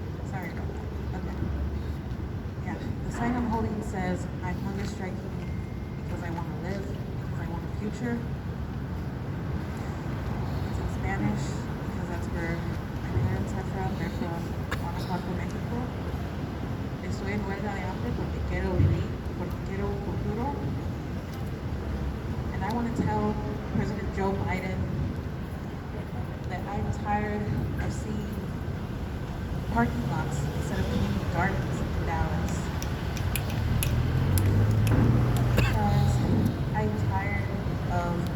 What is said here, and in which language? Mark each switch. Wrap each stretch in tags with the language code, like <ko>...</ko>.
<en>Sorry about that. Okay. Yeah, the sign I'm holding says I'm hunger striking because I want to live, because I want a future. It's in Spanish because that's where my parents are from. They're from Guanajuato, Mexico.</en> <es>Estoy en huelga de hambre porque quiero vivir, porque quiero un futuro.</es> <en>And I want to tell President Joe Biden that I'm tired of seeing parking lots instead of community gardens in Dallas. Because I'm tired of</en>